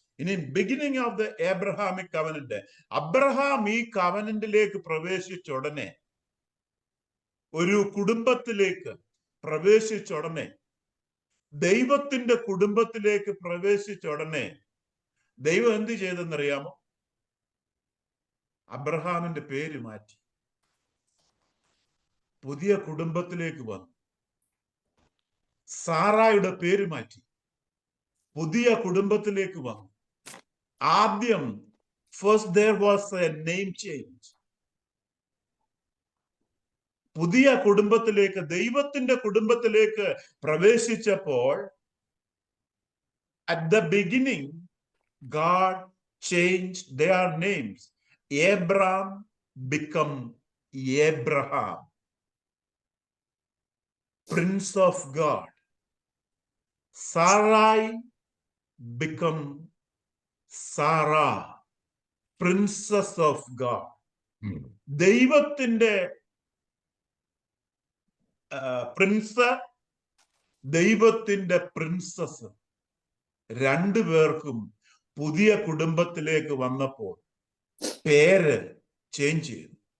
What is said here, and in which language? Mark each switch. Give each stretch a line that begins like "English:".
Malayalam: ഇനി beginning of the ഏബ്രഹാമിക് covenant, Abraham ഈ കവനന്റിലേക്ക് പ്രവേശിച്ച ഉടനെ, ഒരു കുടുംബത്തിലേക്ക് പ്രവേശിച്ച ഉടനെ, ദൈവത്തിന്റെ കുടുംബത്തിലേക്ക് പ്രവേശിച്ച ഉടനെ ദൈവം എന്ത് ചെയ്തെന്നറിയാമോ? അബ്രഹാമിന്റെ പേര് മാറ്റി പുതിയ കുടുംബത്തിലേക്ക് വന്നു. സാറായുടെ പേര് മാറ്റി പുതിയ കുടുംബത്തിലേക്ക് വന്നു. ആദ്യം
English: First, there was a name change.
Malayalam: പുതിയ കുടുംബത്തിലേക്ക്, ദൈവത്തിന്റെ കുടുംബത്തിലേക്ക് പ്രവേശിച്ചപ്പോൾ
English: at the beginning God changed their names. Abram become Abraham, Prince of God. Sarai become Sarah, Princess of God.
Malayalam: ദൈവത്തിന്റെ പ്രിൻസ്, ദൈവത്തിന്റെ പ്രിൻസസ് രണ്ടുപേർക്കും പുതിയ കുടുംബത്തിലേക്ക് വന്നപ്പോൾ പേര് ചേഞ്ച് ചെയ്തു.